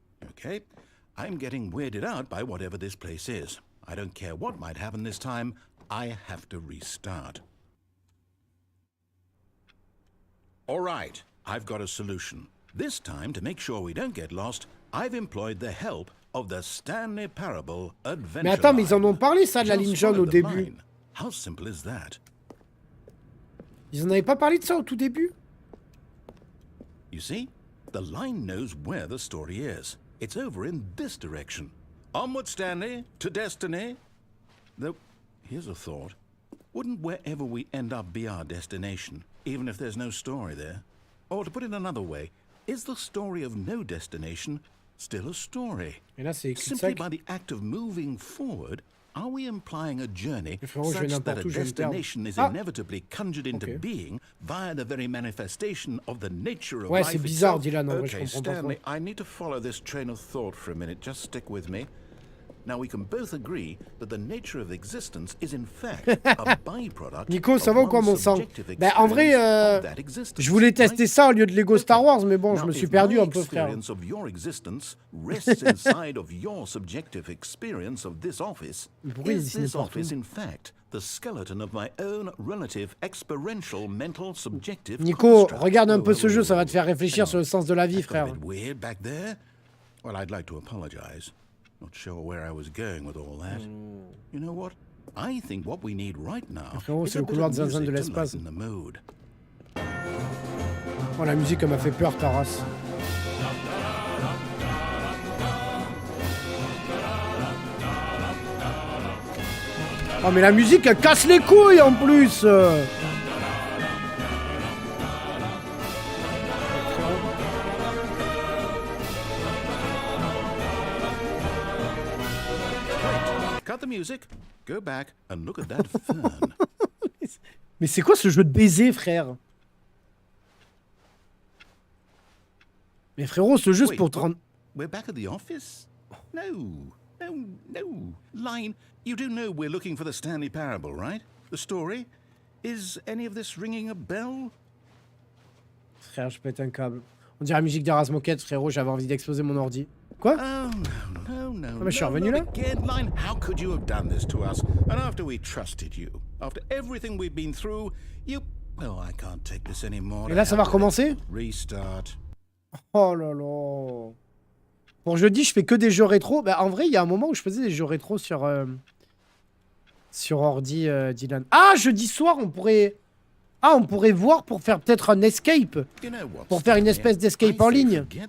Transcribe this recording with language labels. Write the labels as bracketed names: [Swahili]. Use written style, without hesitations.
[English] Okay, I'm getting weirded out by whatever this place is. I don't care what might happen this time, I have to restart. All right, I've got a solution. This time, to make sure we don't get lost, I've employed the help of the Stanley Parable Adventure. [French] Mais attends, mais ils en ont parlé, ça, de la ligne jaune au début. [English] How simple is that? [French] Ils en avaient pas parlé de ça au tout début? [English] You see, the line knows where the story is. It's over in this direction. Onward, Stanley, to destiny. Though, here's a thought. Wouldn't wherever we end up be our destination, even if there's no story there? Or to put it another way, is the story of no destination still a story? [French] Et là, c'est [English] simply by the act of moving forward, are we implying a journey such that a destination is inevitably conjured into being via the very manifestation of the nature of life [French] c'est bizarre, [English] itself? [French] Dylan, en vrai, [English] Okay, Stanley, I need to follow this train of thought for a minute. Just stick with me. Now, we can both agree that the nature of existence is in fact a byproduct. [French] Nico, ça va ou quoi, mon sang? Ben, en vrai, je voulais tester ça au lieu de Lego Star Wars, mais bon, je me suis perdu un peu, frère. [English] Of your existence rests inside of your subjective experience of this office. Is this office, in fact, the skeleton of my own relative experiential mental subjective? [French] Nico, regarde un peu ce jeu, ça va te faire réfléchir sur le sens de la vie, frère. [English] Weird back there. Well, I'd like to apologize. Not sure where I was going with all that. You know what? I think what we need right now is a bit of music to lighten the mood. [French] Oh, la musique, elle m'a fait peur, ta race. Oh mais la musique elle casse les couilles en plus. [English] Cut the music, go back and look at that fern. [French] Mais c'est quoi ce jeu de baiser, frère? Mais frérot, ce jeu c'est pour te rendre... [English] We're back at the office? No. Line, you do know we're looking for the Stanley Parable, right? The story? Is any of this ringing a bell? [French] Frère, je pète un câble. On dirait la musique d'Eras Moquette, frérot, j'avais envie d'exploser mon ordi. Quoi? [English] Oh, no. [French] Mais je suis revenu là? [English] Again, Line, how could you have done this to us? And after we trusted you, after everything we've been through, you... Well, I can't take this anymore. [French] Et là, ça va recommencer? [English] Restart. [French] Oh là là. Pour jeudi, je fais que des jeux rétro. Bah, en vrai, il y a un moment où je faisais des jeux rétro sur ordi, Dylan. Ah, jeudi soir, on pourrait voir pour faire peut-être un escape. Pour faire une espèce d'escape en ligne.